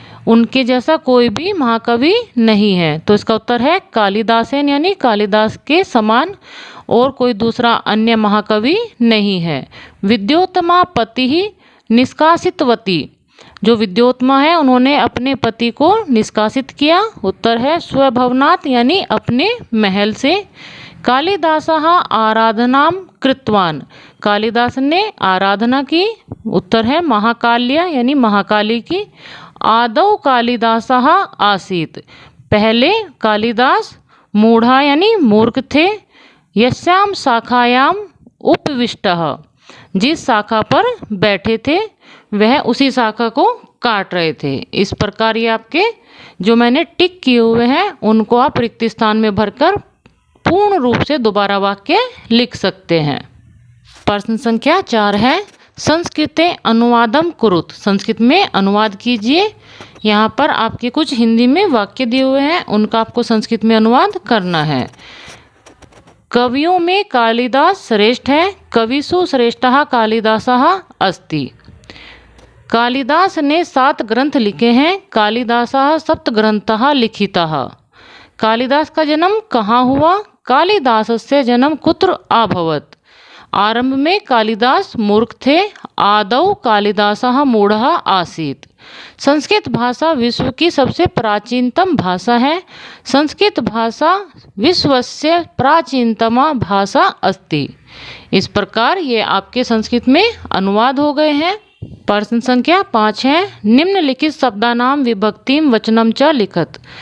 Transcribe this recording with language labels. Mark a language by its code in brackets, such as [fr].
[hi] उनके जैसा कोई भी महाकवि नहीं है। तो इसका उत्तर है कालिदासेन यानी कालिदास के समान और कोई दूसरा अन्य महाकवि नहीं है। [sa] विद्योत्तमा पति ही निष्कासितवती। [hi] जो विद्योत्तमा है उन्होंने अपने पति को निष्कासित किया। उत्तर है स्वभवनात् यानी अपने महल से। [sa] कालिदासः आराधनां कृतवान्। [hi] कालिदास ने आराधना की। उत्तर है महाकाल्य यानी महाकाली की। [sa] आदौ कालिदासः आसीत्। [hi] पहले कालिदास मूढ़ा यानी मूर्ख थे। [sa] यस्याम शाखायाम उपविष्टः। [hi] जिस शाखा पर बैठे थे वह उसी शाखा को काट रहे थे। इस प्रकार ये आपके जो मैंने टिक किए हुए हैं उनको आप रिक्त स्थान में भरकर पूर्ण रूप से दोबारा वाक्य लिख सकते हैं। प्रश्न संख्या 4 है [sa] संस्कृते अनुवादम कुरुत। [hi] संस्कृत में अनुवाद कीजिए। यहाँ पर आपके कुछ हिंदी में वाक्य दिए हुए हैं उनका आपको संस्कृत में अनुवाद करना है। कवियों में कालिदास श्रेष्ठ है। [sa] कविषु श्रेष्ठः कालिदासः अस्ति। [hi] कालिदास ने 7 ग्रंथ लिखे हैं। [sa] कालिदासः सप्तग्रंथः लिखितः। [hi] कालिदास का जन्म कहाँ हुआ? [sa] कालिदासस्य जन्म कुत्र अभवत्? [hi] आरंभ में कालिदास मूर्ख थे। [sa] आदौ कालिदासः मूढ़ः आसीत्। [hi] संस्कृत भाषा विश्व की सबसे प्राचीनतम भाषा है। [sa] संस्कृत भाषा विश्वस्य प्राचीनतमा भाषा अस्ति। [hi] इस प्रकार ये आपके संस्कृत में अनुवाद हो गए हैं। प्रश्न संख्या 5 है, [sa] निम्नलिखित शब्दानाम विभक्तिम वचनम च लिखत।